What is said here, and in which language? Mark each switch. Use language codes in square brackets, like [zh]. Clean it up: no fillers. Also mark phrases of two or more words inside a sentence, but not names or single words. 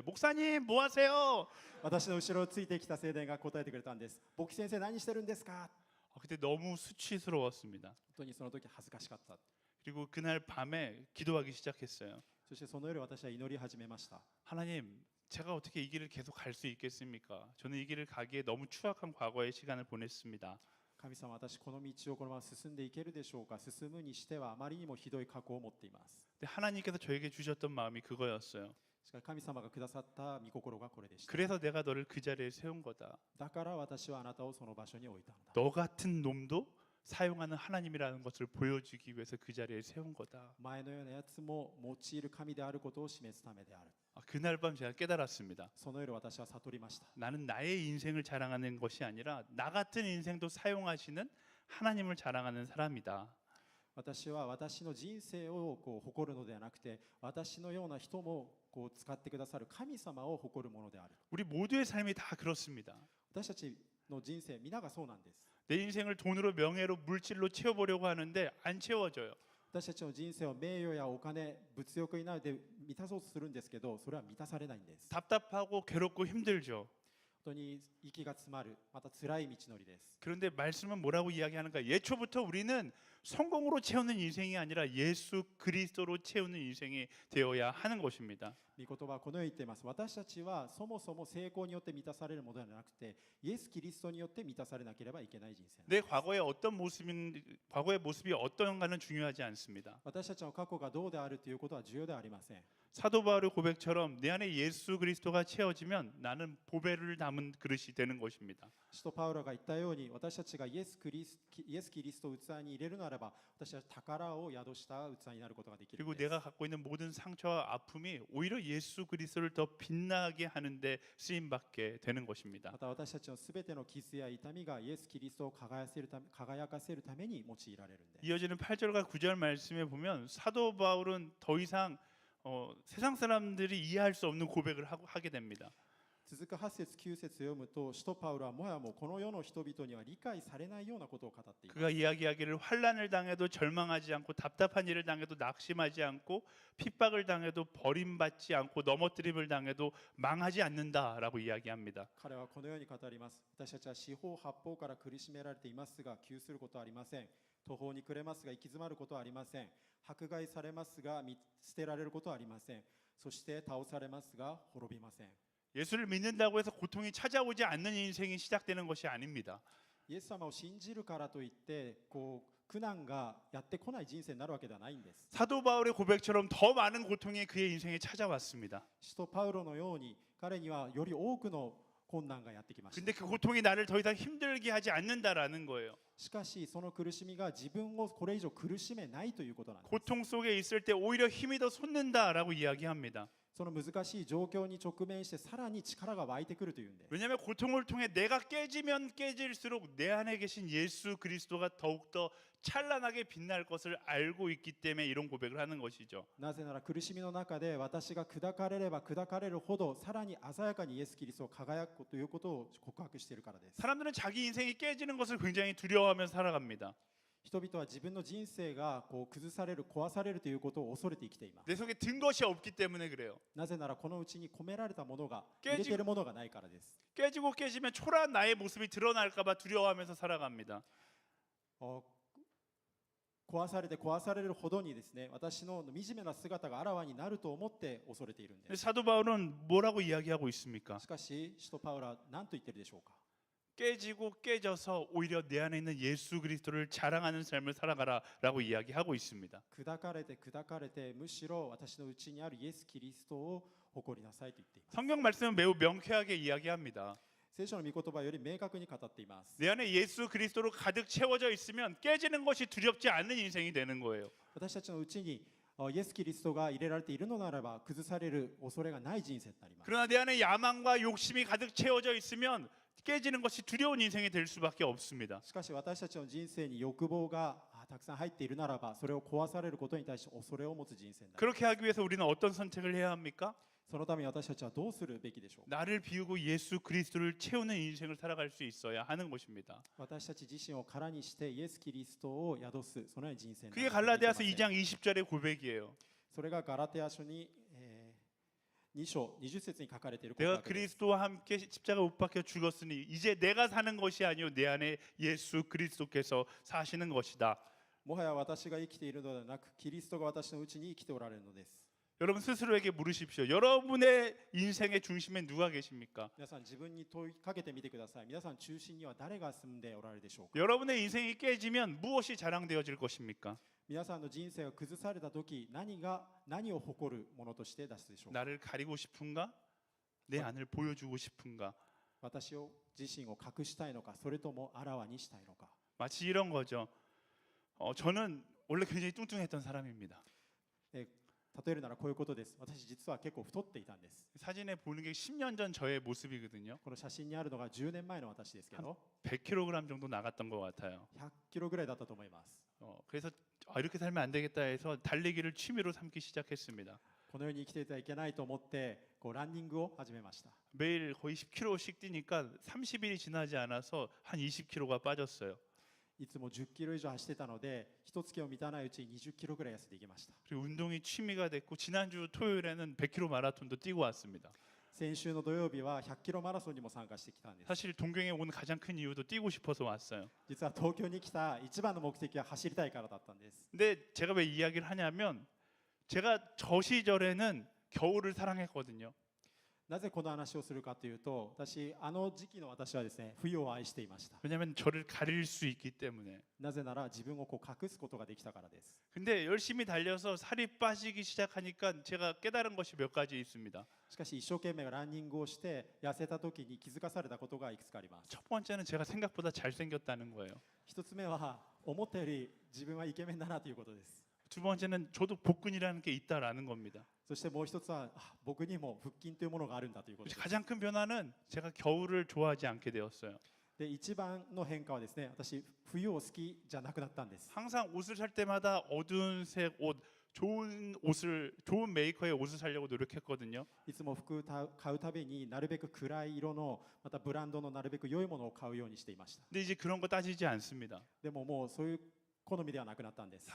[ko] 목사님 뭐 하세요? [ja] 私の後ろをついてきた青年が答えてくれたんです。牧師先生何してるんですか。 [ko] 그때 너무 수치스러웠습니다. [ja] 本当にその時恥ずかしかった。 [ko] 그리고 그날 밤에 기도하기 시작했어요. [ja] そしてその夜私は祈り始めました。 [ko] 하나님, 제가 어떻게 이 길을 계속 갈 수 있겠습니까? 저는 이 길을 가기에 너무 추악한 과거의 시간을 보냈습니다. [ja] 神様、私この道をこのまま進んでいけるでしょうか。進むにしてはあまりにもひどい過去を持っています。 [ko] 근데 하나님께서 저에게 주셨던 마음이 그거였어요. [ja] しかし神様がくださった御心がこれでした。 [ko] 그래서 내가 너를 그 자리에 세운 거다. [ja] だから私はあなたをその場所に置いたのだ。 [ko] 너 같은 놈도 사용하는 하나님이라는 것을 보여주기 위해서 그 자리에 세운 거다. [ja] 前のようなやつも用いる神であることを示すためである。 [ko] 그날 밤 제가 깨달았습니다. [ja] その夜私は悟りました。 [ko] 나는 나의 인생을 자랑하는 것이 아니라 나 같은 인생도 사용하시는 하나님을 자랑하는 사람이다. [ja] 私は私の人生を誇るのではなくて、私のような人も使ってくださる神様を誇るものである。 [ko] 우리 모두의 삶이 다 그렇습니다. [ja] 私たちの人生皆がそうなんです。 [ko] 내 인생을 돈으로 명예로 물질로 채워보려고 하는데 안 채워져요. [ja] 私たちの人生を名誉やお金、物欲になるで満たそうとするんですけど、それは満たされないんです。 [ko] 답답하고 괴롭고 힘들죠. [ja] 本当に息が詰まる、また辛い道のりです。 [ko] 그런데 말씀은 뭐라고 이야기하는가? 예초부터 우리는 성공으로 채우는 인생이 아니라 예수 그리스도로 채우는 인생이 되어야 하는 것입니다. [ja] 御言葉はこのように言っています。私たちはそもそも成功によって満たされるものではなくて、イエス・キリストによって満たされなければいけない人生。 [ko] 내 과거의 모습이 어떤가는 중요하지 않습니다. [ja] 私たちの過去がどうであるということは重要ではありません。 [ko] 사도 바울의 고백처럼 내 안에 예수 그리스도가 채워지면 나는 보배를 담은 그릇이 되는 것입니다. [ja] 使徒パウロが言ったように、私たちがイエス・キリストを器に入れるならば、私は宝を宿した器になることができる [ko] 그리고 [ja] んです。 [ko] 내가 갖고 있는 모든 상처와 아픔이 오히려 예수 그리스도를 더 빛나게 하는데 쓰임 받게 되는 것입니다. [ja] また私たちのすべての傷や痛みがイエス・キリストを輝かせるために用いられるんです。 [ko] 이어지는 8절과 9절 말씀에 보면 사도 바울은 더 이상 세상 사람들이 이해할 수 없는 고백을 하게 됩니다. [ja] 続く8節9節読むと、使徒パウロはもやもこの世の人々には理解されないようなことを語っています。 [ko] 그가 이야기하기를 환난을 당해도 절망하지 않고 답답한 일을 당해도 낙심하지 않고 핍박을 당해도 버림받지 않고 넘어뜨림을 당해도 망하지 않는다라고 이야기합니다. [ja] 彼はこのように語ります。私たちは四方八方から苦しめられていますが、窮することはありません。途方に暮れますが行き詰まることはありません。迫害されますが見捨てられることはありません。そして倒されますが滅びません。 [ko] 예수를 믿는다고 해서 고통이 찾아오지 않는 인생이 시작되는 것이 아닙니다. [ja] イエス様を信じるからといって苦難がやってこない人生になるわけではないんです。 [ko] 사도 바울의 고백처럼 더 많은 고통이 그의 인생에 찾아왔습니다. [ja] 使徒パウロのように彼にはより多くの困難がやってきました。 [ko] 근데 그 고통이 나를 더 이상 힘들게 하지 않는다라는 거예요. [ja] しかしその苦しみが自分をこれ以上苦しめないということなんです。 [ko] 고통 속에 있을 때 오히려 힘이 더 솟는다라고 이야기합니다. [ja] その難しい状況に直面してさらに力が湧いてくるというんです。 [ko] 왜냐하면 고통을 통해 내가 깨지면 깨질수록 내 안에 계신 예수 그리스도가 더욱더 찬란하게 빛날 것을 알고 있기 때문에 이런 고백을 하는 것이죠. [ja] なぜなら苦しみの中で私が砕かれれば砕かれるほどさらに鮮やかにイエス・キリストを輝くということを告白しているからです。 [ko] 사람들은 자기 인생이 깨지는 것을 굉장히 두려워하며 살아갑니다. [ja] 人々は自分の人生が崩される壊されるということを恐れて生きています。 [ko] 내 속에 든 것이 없기 때문에 그래요. [ja] なぜならこのうちに込められたものが入れているものがないからです。 [ko] 깨지고 깨지면 초라한 나의 모습이 드러날까 봐 두려워하면서 살아갑니다. [ja] 壊されて壊されるほどにですね、私の惨めな姿があらわになると思って恐れているんです。 [ko] 사도 바울은 뭐라고 이야기하고 있습니까? [ja] しかし使徒パウロは何と言ってるでしょうか。 [ko] 깨지고 깨져서 오히려 내 안에 있는 예수 그리스도를 자랑하는 삶을 살아가라라고 이야기하고 있습니다. [ja] 砕かれて砕かれてむしろ私のうちにあるイエス・キリストを誇りなさいと言っています。 [ko] 성경 말씀은 매우 명쾌하게 이야기합니다. [ja] 聖書の御言葉より明確に語っています。 [ko] 내 안에 예수 그리스도로 가득 채워져 있으면 깨지는 것이 두렵지 않은 인생이 되는 거예요. [ja] 私たちのうちにイエス・キリストが入れられているのならば崩される恐れがない人生になります。 [ko] 그러나 내 안에 야망과 욕심이 가득 채워져 있으면 깨지는 것이 두려운 인생이 될 수밖에 없습니다. [ja] しかし私たちの人生に欲望がたくさん入っているならばそれを壊されることに対して恐れを持つ人生になります。 [ko] 그렇게 하기 위해서 우리는 어떤 선택을 해야 합니까? [ja] そのために私たちはどうするべきでしょうか。 [ko] 나를 비우고 예수 그리스도를 채우는 인생을 살아갈 수 있어야 하는 것입니다. [ja] 私たち自身を空にしてイエス・キリストを宿すそのような人生に [ko] 그게 [ja] ならなければ 갈라디아서 いけません。 [ko] 2장 20절의 고백이에요. [ja] それがガラテヤ書に2章20節に書かれている告 [ko] 내가 [ja] 白です。 [ko] 그리스도와 함께 십자가 못 박혀 죽었으니 이제 내가 사는 것이 아니요 내 안에 예수 그리스도께서 사시는 것이다. [ja] もはや私が生きているのではなくキリストが私のうちに生きておられるのです。 [ko] 여러분 스스로에게 물으십시오. 여러분의 인생의 중심에 누가 계십니까? [ja] 皆さん自分に問いかけてみてください。皆さん中心には誰が住んでおられるでしょうか。 [ko] 여러분의 인생이 깨지면 무엇이 자랑되어질 것입니까? [ja] 皆さんの人生が崩された時何を誇るものとして出すでしょうか。 [ko] 나를 가리고 싶은가? 내 안을 보여주고 싶은가? [ja] 私を自身を隠したいのかそれともあらわにしたいのか。 [ko] 마치 이런 거죠. 저는 원래 굉장히 뚱뚱했던 사람입니다. [ja] 例えるならこういうことです。私実は結構太っていたんです。 [ko] 사진에 보는 게 10년 전 저의 모습이거든요. [ja] この写真にあるのが10年前の私ですけど [ko] 100kg 정도 나갔던 것 같아요. [ja] 100 キロぐらいだったと思います。 [ko] 그래서 이렇게 살면 안 되겠다 해서 달리기를 취미로 삼기 시작했습니다. [ja] このように生きていてはいけないと思ってランニングを始めました。 [ko] 매일 거의 10km씩 뛰니까 30일이 지나지 않아서 한 20kg가 빠졌어요. [ja] いつも10キロ以上走ってたので一月を満たないうちに20キロぐらい痩せていきました。 [ko] 그리고 운동이 취미가 됐고 지난주 토요일에는 100km 마라톤도 뛰고 왔습니다. [ja] 先週の土曜日は100キロマラソンにも参加してきたんです。 [ko] 사실 동경에 온 가장 큰 이유도 뛰고 싶어서 왔어요. [ja] 実は東京に来た一番の目的は走りたいからだったんです。 [ko] 근데 제가 왜 이야기를 하냐면 제가 저 시절에는 겨울을 사랑했거든요. [ja] なぜこの話をするかというと、私あの時期の私はですね、冬を愛していました。 [ko] 왜냐하면 저를 가릴 수 있기 때문에. [ja] なぜなら自分をこう隠すことができたからです。 [ko] 근데 열심히 달려서 살이 빠지기 시작하니까 제가 깨달은 것이 몇 가지 있습니다. [ja] しかし一生懸命ランニングをして痩せた時に気づかされたことがいくつかあります。 [ko] 첫 번째는 제가 생각보다 잘생겼다는 거예요. [ja] 一つ目は思ったより自分はイケメンだなということです。 [ko] 두 번째는 저도 복근이라는 게 있다라는 겁니다. [ja] そしてもう一つは僕にも腹筋というものがあるんだということです。 [ko] 가장 큰 변화는 제가 겨울을 좋아하지 않게 되었어요. [ja] で一番の変化はですね、私冬を好きじゃなくなったんです。 [ko] 항상 옷을 살 때마다 어두운 색 옷, 좋은 메이커의 옷을 사려고 노력했거든요. [ja] いつも服を買うたびになるべく暗い色のまたブランドのなるべく良いものを買うようにしていました。 [ko] 근데 이제 그런 거 따지지 않습니다. [ja] でももうそういう好みではなくなったんです。